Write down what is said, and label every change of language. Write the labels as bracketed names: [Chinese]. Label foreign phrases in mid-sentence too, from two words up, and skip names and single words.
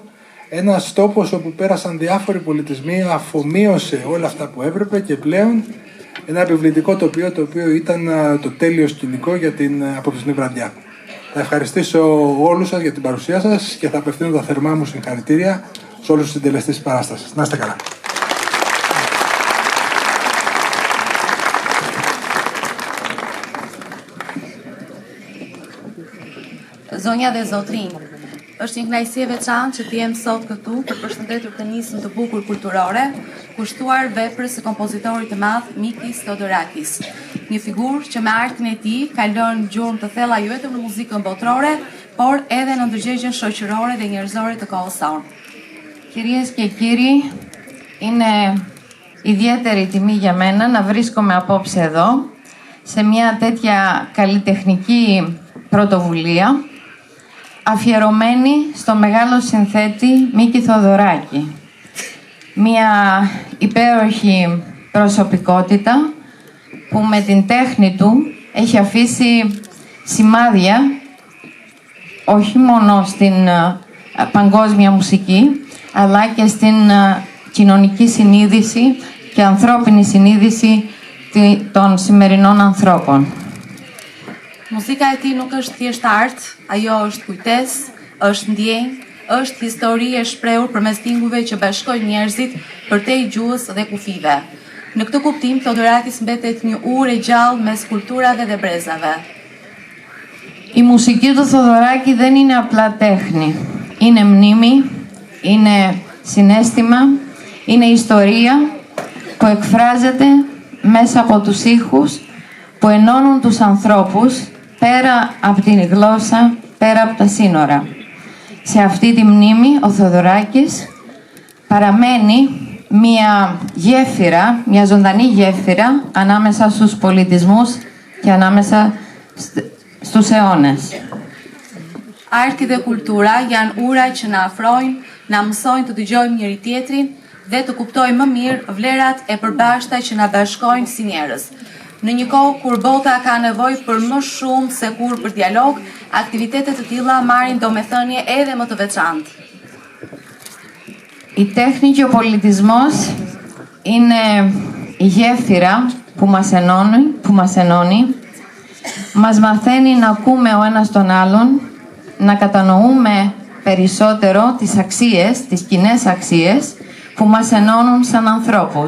[Greek] Ένας τόπος όπου πέρασαν διάφοροι πολιτισμοί, αφομοίωσε όλα αυτά που έπρεπε και πλέον ένα επιβλητικό τοπίο το οποίο ήταν το τέλειο σκηνικό για την απόψινή βραδιά. Θα ευχαριστήσω όλους σας για την παρουσία σας και θα απευθύνω τα θερμά μου συγχαρητήρια σε όλους τους συντελεστές της παράστασης. Να είστε καλά. [Albanian] Zonja dhe zotrinj, është një kënaqësi e veçantë që t'jem sot këtu për përshëndetur të nisën të bukur kulturore, kushtuar veprës së kompozitorit të madh Mikis Theodorakis. Një figurë që me artin e tij ka lënë gjurmë të thella jo vetëm në muzikën botërore, por edhe në ndërgjegjen shoqërore dhe njerëzore të kohës sonë. [Greek] Κυρίες και κύριοι, είναι ιδιαίτερη τιμή για μένα να βρίσκομαι απόψε εδώ, σε μια τέτοια καλλιτεχνική πρωτοβουλία, αφιερωμένη στο μεγάλο συνθέτη Μίκη Θεοδωράκη. Μια υπέροχη προσωπικότητα που με την τέχνη του έχει αφήσει σημάδια όχι μόνο στην παγκόσμια μουσική, αλλά και στην κοινωνική συνείδηση και ανθρώπινη συνείδηση των σημερινών ανθρώπων. [Albanian] Muzika e tij nuk është thjesht art, ajo është kujtesë, është ndjenjë, është histori e shprehur përmes tingujve që bashkojnë njerëzit përtej gjuhës dhe kufive. Në këtë kuptim, Theodorakis mbetet një urë e gjallë mes kulturave dhe brezave. [Greek] Η μουσική του Θεοδωράκη δεν είναι απλά τέχνη. Είναι μνήμη, είναι συναίσθημα, είναι ιστορία που εκφράζεται μέσα από τους ήχους που ενώνουν τους ανθρώπους πέρα από την γλώσσα, πέρα από τα σύνορα. Σε αυτή τη μνήμη ο Θεοδωράκης παραμένει μια γέφυρα, μια ζωντανή γέφυρα ανάμεσα στους πολιτισμούς και ανάμεσα στους αιώνες. [Albanian] Arti dhe kultura janë ura që na afrojnë, na mësojnë të dëgjojmë njëri tjetrin dhe të kuptojmë më mirë vlerat e përbashkëta që na bashkojnë si njerëz. Në një kohë kur bota ka nevojë për më shumë se kur për dialog, aktivitetet të tilla marrin domethënie edhe më të veçantë. [Greek] Η τέχνη και ο πολιτισμός είναι η γέφυρα που μας ενώνει, μας μαθαίνει να ακούμε ο ένας τον άλλον, να κατανοούμε περισσότερο τις αξίες, τις κοινές αξίες που μας ενώνουν σαν ανθρώπους.